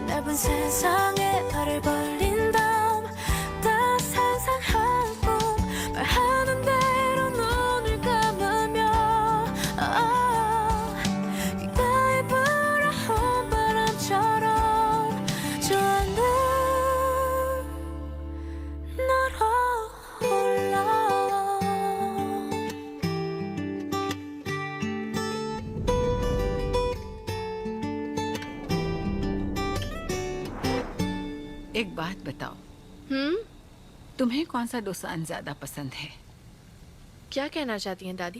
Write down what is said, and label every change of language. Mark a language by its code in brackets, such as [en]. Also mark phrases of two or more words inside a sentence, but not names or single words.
[ko] 좁은 세상에 발을 벌린 다음 다 상상하고 말하는 대로 눈을 감으며 귓가에 불어온 바람처럼 좋아하는 날아올라. [hi] एक बात बताओ, तुम्हें कौन सा दोसान ज्यादा पसंद है? क्या कहना चाहती हैं दादी?